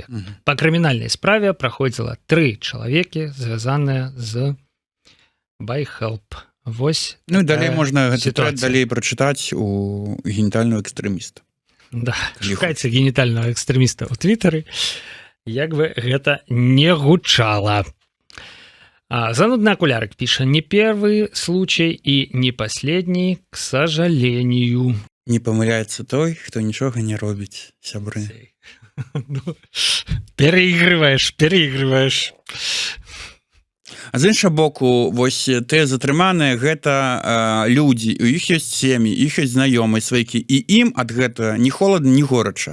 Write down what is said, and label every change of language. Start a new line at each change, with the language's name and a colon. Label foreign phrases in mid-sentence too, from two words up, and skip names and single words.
Belarusian: Па крымінальнай справе праходзіла 3 чалавекі, звязаныя з BuyHelp. Вось. Ну і далей можна далей прачытаць у генітального экстрэміста. Да, шукайце генітального экстрэміста ў Твиттары, як бы гэта не гучала.
Russian: Занудный окулярик пишет: не первый случай и не последний, к сожалению.
Ukrainian: Не помыляется той,
Russian: кто ничего
Ukrainian: не робит,
Belarusian: сябры.
Russian: Переигрываешь.
Belarusian: А з іншага боку, вось тыя затрыманыя гэта людзі, у іх ёсць сем'і, іх ёсць знаёмыя сваякі, і ім ад гэтага ні холодна, ні горача.